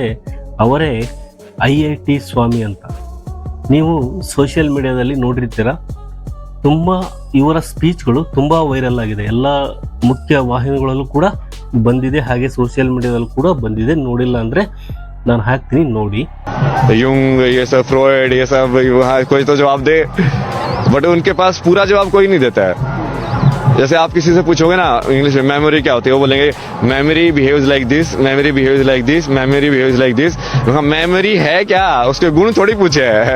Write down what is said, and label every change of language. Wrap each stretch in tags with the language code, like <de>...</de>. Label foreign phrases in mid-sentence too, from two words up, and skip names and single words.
<kn>ಅವರೇ IIT ಸ್ವಾಮಿ ಅಂತ. ನೀವು</kn> <en>social mediaದಲ್ಲಿ</en> <kn>ನೋಡಿರ್ತೀರ. ತುಂಬಾ ಇವರ ಸ್ಪೀಚ್ಗಳು ತುಂಬಾ ವೈರಲ್ ಆಗಿದೆ. ಎಲ್ಲ ಮುಖ್ಯ ವಾಹಿನಿಗಳಲ್ಲೂ ಕೂಡ ಬಂದಿದೆ, ಹಾಗೆ</kn> <en>social mediaದಲ್ಲೂ</en> <kn>ಕೂಡ ಬಂದಿದೆ. ನೋಡಿಲ್ಲ ಅಂದ್ರೆ ನಾನು ಹಾಕ್ತೀನಿ, ನೋಡಿ.</kn> <hi>यूंग ये सब फ्रॉइड ये सब कोई तो जवाब दे, बट उनके पास पूरा जवाब कोई नहीं देता है. जैसे आप किसी से पूछोगे ना इंग्लिश में मेमोरी क्या होती है, वो बोलेंगे</hi> <en>memory behaves like this, memory behaves like this, memory behaves like this.</en> <hi>मेमोरी है क्या? उसके गुण थोड़ी पूछे है.</hi>